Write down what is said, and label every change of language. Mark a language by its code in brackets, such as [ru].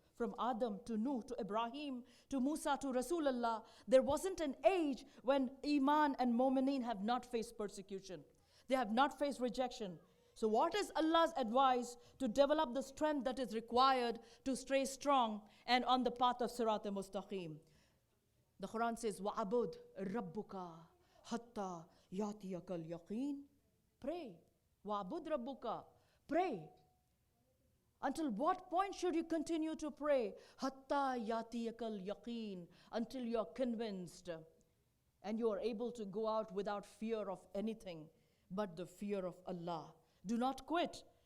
[en] From Adam to Nuh to Ibrahim to Musa to Rasulullah, there wasn't an age when Iman and Mu'mineen have not faced persecution. They have not faced rejection. So what is Allah's advice to develop the strength that is required to stay strong and on the path of Sirat al-Mustaqim? The Quran says, [ar] وَعَبُدْ رَبُّكَ حَتَّى يَأْتِيَكَ الْيَقِينَ. [en] Pray. [ar] وَعَبُدْ رَبُّكَ. [en] Pray. Until what point should you continue to pray? [ar] Hatta yatiyakal yaqeen, [en] until you are convinced and you are able to go out without fear of anything but the fear of Allah. Do not quit.